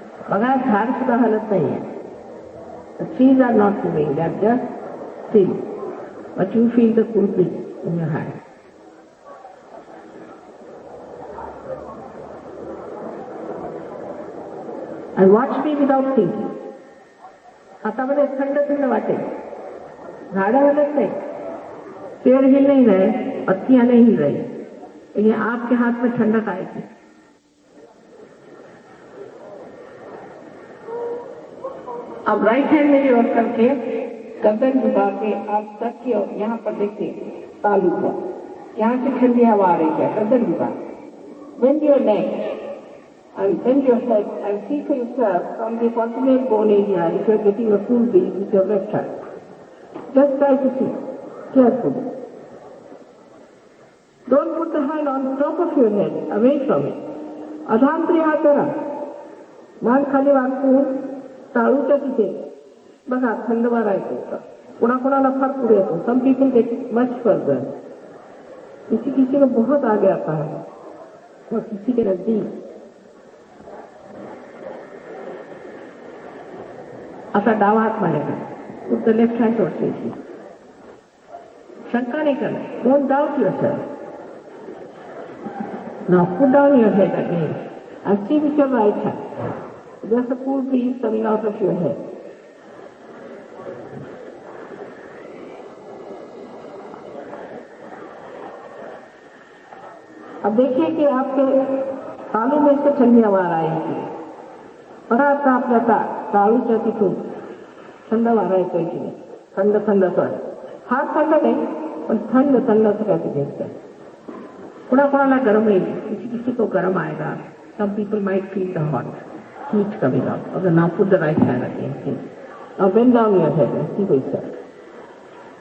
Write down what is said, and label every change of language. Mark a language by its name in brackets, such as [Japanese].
[Marathi] बघा झाड सुद्धा हलत नाहीये. [English] The trees are not moving, they are just still. But you feel the cool breeze in your hand. And watch me without thinking. [Marathi] हातामध्ये थंड थंड वाटेल. झाडं हलत [Hindi] नहीं, पेड़ हिल नहीं रहे, पत्तियां नहीं हिल रही, लेकिन आपके हाथ में ठंडक आएगी. अब राइट हैंड मेरी ओर करके गर्दन झुका के आप सर की ओर यहाँ पर देखिए, तालू पर यहाँ से ठंडी हवा आ रही है. गर्दन झुका, [English] bend your neck and bend your head and see for yourself from the proximal bone area if you are getting a full breeze with your left hand. Just try to see carefully. Don't put the hand on top of your head, away from it. [Marathi] अधांतरी हात करा, मान खाली वाकून टाळूच्या तिथे बघा थंड वारा येतो. कोणाकोणाला फार पुढे येतो. [English] Some people get much further. [Hindi] किसी को बहुत आगे आता है और किसी के नजदीक. [Marathi] आता डावा हात माझ्याकडे. [English] Put the left hand towards me. [Hindi] शंका नहीं करना. [English] Don't doubt yourself. Now put down your head again And see with your right hand. There's a cool breeze coming out of your head. [Hindi] अब देखिए कि आपके तालू में से ठंडी हवा आएगी. [Marathi] परत आपल्या तालूच्या तिथून थंड वारा येतोय की नाही. थंड थंड असं फार थंड नाही पण थंड थंड असं काय ते दिसतंय. कोणाकोणाला गरम येईल. [Hindi] किसी को गरम आएगा. [English] Some people might feel the hot heat coming up. Okay, now put the right hand again. Now bend down your head and see what it says.